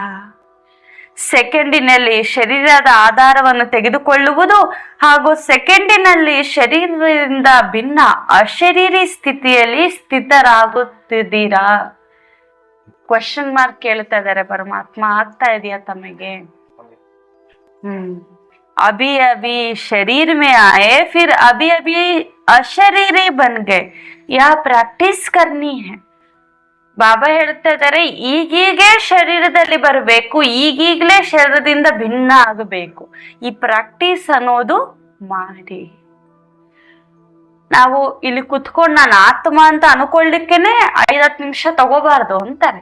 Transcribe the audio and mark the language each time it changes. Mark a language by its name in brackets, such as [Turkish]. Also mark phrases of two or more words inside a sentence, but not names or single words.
[Kannada] ಸೆಕೆಂಡಿನಲ್ಲಿ ಶರೀರದ ಆಧಾರವನ್ನು ತೆಗೆದುಕೊಳ್ಳುವುದು ಹಾಗೂ ಸೆಕೆಂಡಿನಲ್ಲಿ ಶರೀರದಿಂದ ಭಿನ್ನ ಅಶರೀರಿ ಸ್ಥಿತಿಯಲ್ಲಿ ಸ್ಥಿತರಾಗುತ್ತಿದ್ದೀರಾ? [English] question mark [Kannada] ಕೇಳ್ತಾ ಇದ್ದಾರೆ ಪರಮಾತ್ಮ. ಆಗ್ತಾ ಇದೆಯಾ ತಮಗೆ? [Hindi] अभी अभी शरीर में आए, फिर अभी अभी अशरीरी बन गए. यह ಪ್ರಾಕ್ಟೀಸ್ करनी है. [Kannada] ಬಾಬಾ ಹೇಳ್ತಾ ಇದ್ದಾರೆ, ಈಗೀಗೆ ಶರೀರದಲ್ಲಿ ಬರಬೇಕು, ಈಗೀಗ್ಲೇ ಶರೀರದಿಂದ ಭಿನ್ನ ಆಗಬೇಕು. ಈ ಪ್ರಾಕ್ಟೀಸ್ ಅನ್ನೋದು ಮಾಡಿ. ನಾವು ಇಲ್ಲಿ ಕುತ್ಕೊಂಡು ನಾನು ಆತ್ಮ ಅಂತ ಅನ್ಕೊಳ್ಳಿಕ್ಕೇನೆ 5-10 ನಿಮಿಷ ತಗೋಬಾರ್ದು ಅಂತಾರೆ.